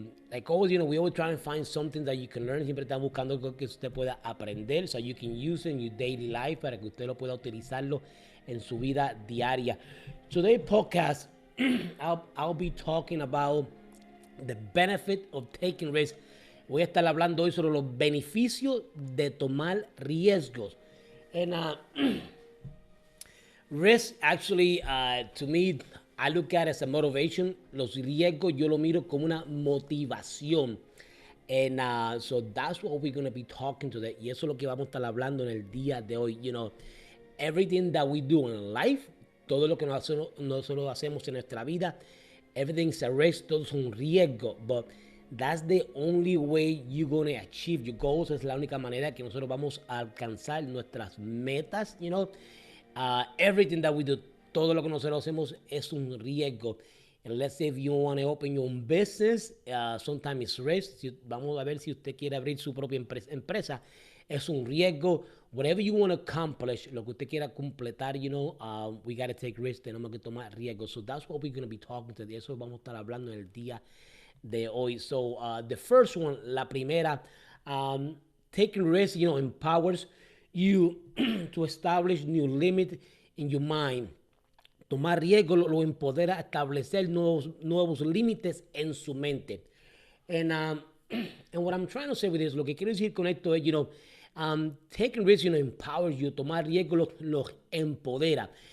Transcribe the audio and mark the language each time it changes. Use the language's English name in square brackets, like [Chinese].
[English] Like always, we always try and find something that you can learn. [Spanish] Siempre están buscando algo que usted pueda aprender, [English] so you can use it in your daily life [Spanish] para que usted lo pueda utilizarlo en su vida diaria. [English] Today's podcast, I'll be talking about the benefit of taking risks. [Spanish] Voy a estar hablando hoy sobre los beneficios de tomar riesgos. [English] And risk, actually, to me, I look at it as a motivation. [Spanish] Los riesgos yo lo miro como una motivación. [English] And so that's what we're going to be talking today. [Spanish] Y eso es lo que vamos a estar hablando en el día de hoy. [English] Everything that we do in life, [Spanish] todo lo que nosotros hacemos en nuestra vida, [English] everything's a risk, [Spanish] todo es un riesgo. [English] But that's the only way you're going to achieve your goals. [Spanish] Es la única manera que nosotros vamos a alcanzar nuestras metas. [English] Everything that we do, [Spanish] todo lo que nosotros hacemos es un riesgo. [English] And let's say if you want to open your own business, sometimes it's risk. [Spanish] Vamos a ver si usted quiere abrir su propia empresa. Es un riesgo. [English] Whatever you want to accomplish, [Spanish] lo que usted quiera completar, [English] we got to take risks. [Spanish] Tenemos que tomar riesgos. [English] So that's what we're going to be talking to. [Spanish] De eso vamos a estar hablando en el día de hoy. [English] So the first one, [Spanish] la primera, [English] taking risks, empowers you to establish new limits in your mind. [Spanish] Tomar riesgo lo empodera a establecer nuevos límites en su mente. [English] And what I'm trying to say with this, [Spanish] lo que quiero decir con esto es, [English] taking risks, empowers you. [Spanish] Tomar riesgo los empodera.